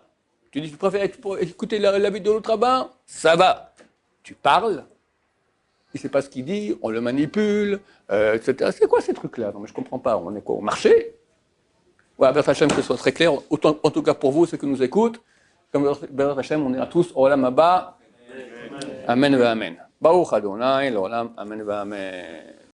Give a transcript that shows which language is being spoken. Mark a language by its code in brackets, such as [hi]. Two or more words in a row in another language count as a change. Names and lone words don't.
[fr] Tu dis que tu préfères écouter l'avis de l'autre rabbin? Ça va. Tu parles, il ne sait pas ce qu'il dit, on le manipule, etc. C'est quoi ces trucs-là? Non, mais je ne comprends pas. On est quoi? Au marché? Ouais, [he] ברוך השם, [fr] que ce soit très clair, en tout cas pour vous, ceux qui nous écoutent, comme [he] ברוך השם, [fr] on est à tous au [he] עולם הבא. אמן ואמן. ברוך אדוני, לעולם, אמן ואמן.